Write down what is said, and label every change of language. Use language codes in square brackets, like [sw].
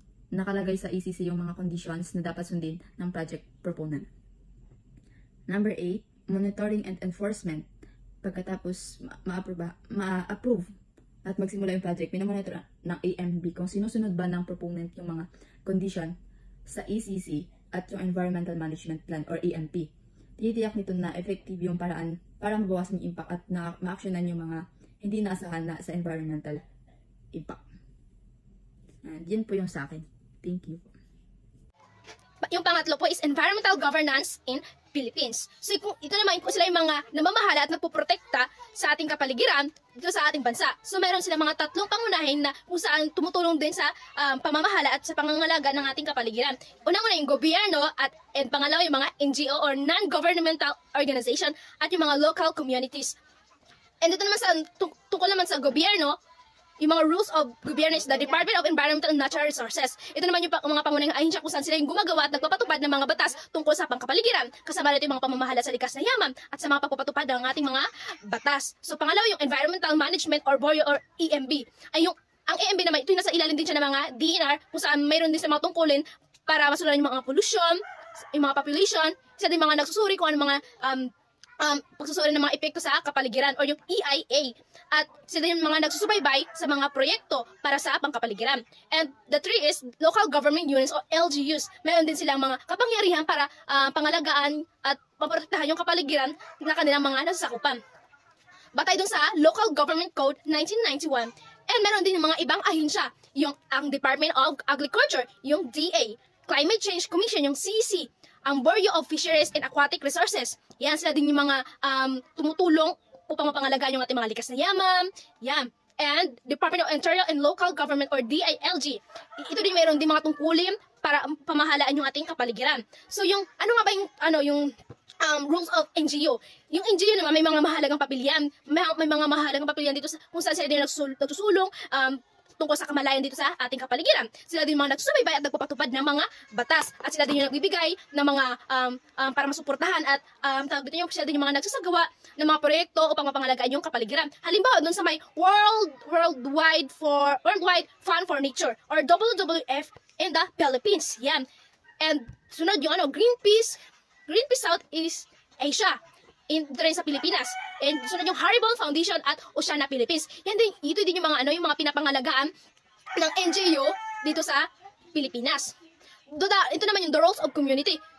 [tl] Nakalagay sa ECC yung mga conditions na dapat sundin ng project proponent. [en] Number 8, monitoring and enforcement. [tl] Pagkatapos ma-approve at magsimula yung project, minamonitor ng AMB kung sinusunod ba ng proponent yung mga condition sa ECC at yung Environmental Management Plan or EMP. Titiyak nito na effective yung paraan para mabawasan yung impact at ma-actionan yung mga hindi naasahan na sa environmental impact. And yun po yung sa akin. [en] Thank you. [tl] Yung pangatlo po is environmental governance in Philippines. So ito naman po sila yung mga namamahala at nagpuprotekta sa ating kapaligiran dito sa ating bansa. So meron sila mga tatlong pangunahin na kung saan tumutulong din sa pamamahala at sa pangangalaga ng ating kapaligiran. Unang-una yung gobyerno and pangalawa yung mga NGO or non-governmental organization at yung mga local communities. And ito naman tungkol naman sa gobyerno, yung mga [en] rules of gobyerno is the Department of Environmental and Natural Resources. [tl] Ito naman yung mga pangunahing ahensya kung saan sila yung gumagawa at nagpapatupad ng mga batas tungkol sa pangkapaligiran. Kasama nito yung mga pamamahala sa likas na yaman at sa mga pagpapatupad ng ating mga batas. So pangalawa yung Environmental Management or BOREO or EMB. Ay yung ang EMB naman, ito yung nasa ilalim din siya ng mga DNR kung saan mayroon din sa mga tungkulin para masulan yung mga pollution, yung mga population, sila din mga nagsusuri kung ano mga pagsusuri ng mga epekto sa kapaligiran or yung EIA. At sila yung mga nagsusubaybay sa mga proyekto para sa pangkapaligiran. [en] And the three is local government units or LGUs. [tl] Meron din silang mga kapangyarihan para pangalagaan at maprotektahan yung kapaligiran na kanilang mga nasasakupan. Batay dun sa Local Government Code 1991. And meron din yung mga ibang ahensya, yung ang Department of Agriculture, yung DA, Climate Change Commission, yung CC, ang Bureau of Fisheries and Aquatic Resources. Yan, sila din yung mga tumutulong upang mapangalagaan yung ating mga likas na yaman. Yan. And Department of Interior and Local Government or DILG. Ito din mayroon din mga tungkulin para pamahalaan yung ating kapaligiran. So yung, ano nga ba yung [en] rules of NGO. [tl] Yung NGO naman may mga mahalagang papilyan. May mga mahalagang papilyan dito kung saan sila din nagsusulong tungkol sa kamalayan dito sa ating kapaligiran. Sila din mga nagsusubaybay at nagpapatupad ng mga batas. At sila din yung nagbibigay ng mga para masuportahan at sila din yung mga nagsasagawa ng mga proyekto upang mapangalagaan yung kapaligiran. Halimbawa, dun sa may Worldwide Fund for Nature or WWF [en] in the Philippines. [tl] Yan. And sunod yung Greenpeace Southeast Asia. Dito rin sa Pilipinas. And sunod yung Haribo Foundation at Oceana Philippines. Yan din, ito din yung mga yung mga pinapangalagaan ng NGO dito sa Pilipinas. Ito naman yung [en] the roles of community.